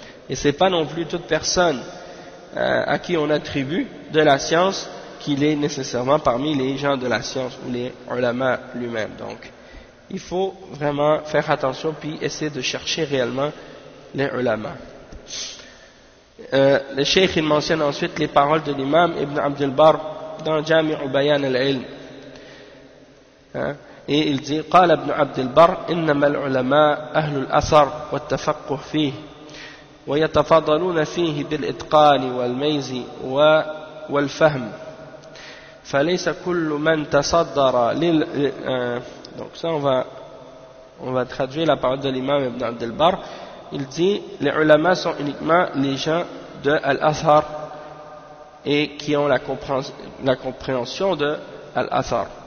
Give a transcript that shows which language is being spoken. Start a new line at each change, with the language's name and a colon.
French: Et c'est pas non plus toute personne à qui on attribue de la science qu'il est nécessairement parmi les gens de la science ou les ulama lui-même. Donc, il faut vraiment faire attention puis essayer de chercher réellement les ulama. Le cheikh il mentionne ensuite les paroles de l'imam Ibn Abd al-Barr dans Jami' Bayan al-Ilm. Et il dit
Arabic: قال ابن عبد البر إنما العلماء أهل الأثر والتفقه فيه ويتفاضلون فيه بالإتقان والميز والفهم فليس كل من تصدر
French: donc ça on va traduire la parole de l'imam Ibn Abd al-Barr. Il dit les ulama sont uniquement les gens de al-Athar et qui ont la compréhension de al-Athar.